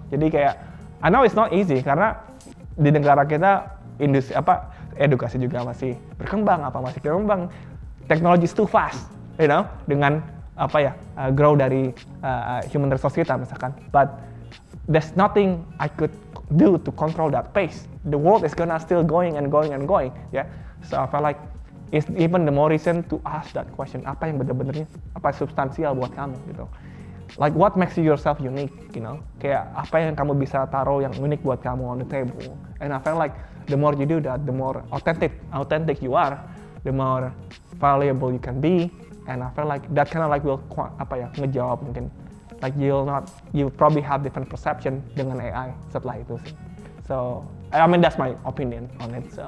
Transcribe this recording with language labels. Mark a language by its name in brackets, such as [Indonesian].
[Indonesian] Jadi kayak, [English] I know it's not easy, [Indonesian] karena di negara kita industri edukasi juga masih berkembang, teknologi [English] is too fast, [Indonesian] dengan grow dari human resource kita misalkan. [English] But there's nothing I could do to control that pace. The world is gonna still going and going and going, ya. So I felt like it's even the more reason to ask that question. [Indonesian] Apa yang benar-benarnya, apa substansial buat kamu gitu. [English] Like what makes you yourself unique, you know? [Indonesian] Kayak apa yang kamu bisa taruh yang unik buat kamu [English] on the table. And I felt like the more you do that, the more authentic you are, the more valuable you can be. And I felt like that kind of like will [Indonesian] ngejawab mungkin. [English] Like you probably have different perception [Indonesian] dengan [English] AI [Indonesian] setelah itu sih. [English] So I mean that's my opinion on it.